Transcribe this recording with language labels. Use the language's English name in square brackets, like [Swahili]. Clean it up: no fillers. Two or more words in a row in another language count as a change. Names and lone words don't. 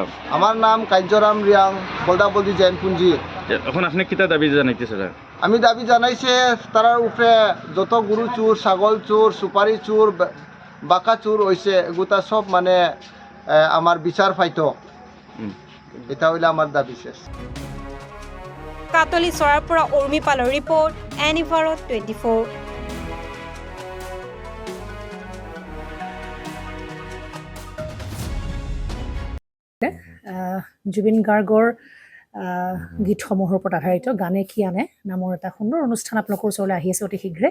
[Bangla] আমার নাম কার্যুরাম রিয়াং, বলদাবলদি জৈনপুঞ্জি। এখন আপনি কিতা দাবি জানাইতেছে? আমি দাবি জানাইছে তারার উপরে যত গরু চোর, ছাগল চোর, সুপারি চোর, বাঁকা চোর হয়েছে এগুতা সব মানে আমার বিচার পাইতো। এটা হইলে আমার দাবি শেষ। [Assamese] কাটলিচৰাৰ পৰা উৰ্মি পালৰ ৰিপৰ্ট, এনিভাৰত 24। জুবিন গাৰ্গৰ গীতসমূহৰ ওপৰত আধাৰিত গানে কি আনে নামৰ এটা সুন্দৰ অনুষ্ঠান আপোনালোকৰ ওচৰলৈ আহি আছে অতি শীঘ্ৰে।